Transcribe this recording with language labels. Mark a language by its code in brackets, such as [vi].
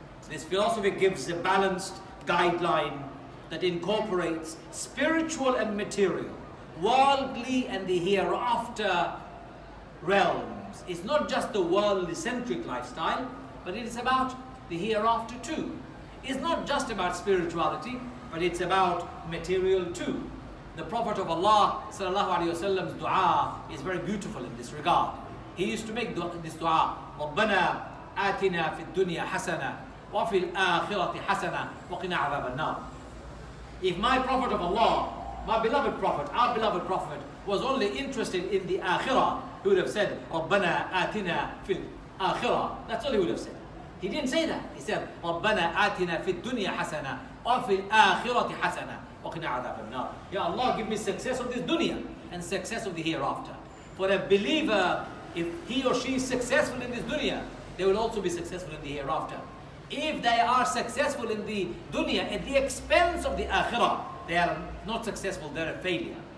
[en] This philosophy gives a balanced guideline that incorporates spiritual and material, worldly and the hereafter realms. It's not just the worldly-centric lifestyle, but it is about the hereafter too. It's not just about spirituality, but it's about material too. The Prophet of Allah ﷺ's dua is very beautiful in this regard. He used to make this dua, [ar] رَبَّنَا آتِنَا فِي الدُّنْيَا حَسَنًا وَفِي الْآخِرَةِ حَسَنًا وَقِنَا عَذَابَ النَّارِ. [en] If my Prophet of Allah, my beloved Prophet, our beloved Prophet, was only interested in the akhirah, he would have said, [ar] رَبَّنَا آتِنَا فِي الْآخِرَةِ. [en] That's all he would have said. He didn't say that. He said, [ar] رَبَّنَا آتِنَا فِي الدُّنْيا حَسَنًا وَفِي الْآخِرَةِ حَسَنًا وَقِنَا عَذَابَ النَّارِ. [en] Ya Allah, give me success of this dunya and success of the hereafter. For a believer, if he or she is successful in this dunya, they will also be successful in the hereafter. If they are successful in the dunya at the expense of the akhirah, they are not successful, they're a failure.